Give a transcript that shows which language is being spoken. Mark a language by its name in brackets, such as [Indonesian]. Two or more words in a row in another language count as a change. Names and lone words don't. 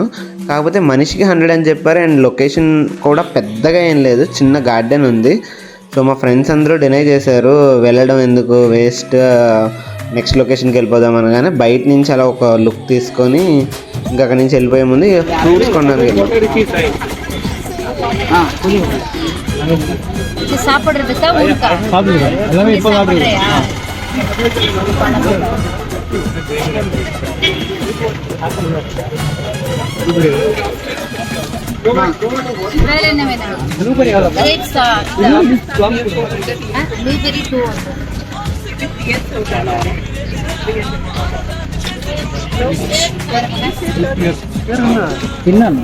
[Telugu] కాకపోతే మనిషికి 100 అని చెప్పారు. [English] and location [Telugu] కూడా పెద్దగా ఏం లేదు, చిన్న గార్డెన్ ఉంది. సో మా ఫ్రెండ్స్ అందరూ డినై చేశారు, వెళ్ళడం ఎందుకు వేస్ట్, [English] next locationki [Telugu] వెళ్ళిపోదాం అనగానే బయట నుంచి అలా ఒక లుక్ తీసుకొని ఇంకా అక్కడి నుంచి వెళ్ళిపోయే ముందు ఫ్రూట్స్ కొనడానికి వెళ్ళాం. [Tamil] சாப்பிடுறதுக்கா ஊருக்கா எல்லாமே இப்போ சாப்பிடுறியா வேற என்ன வேணும் [English] blueberry grapes blueberry [Tamil] 2 తిన్నాను.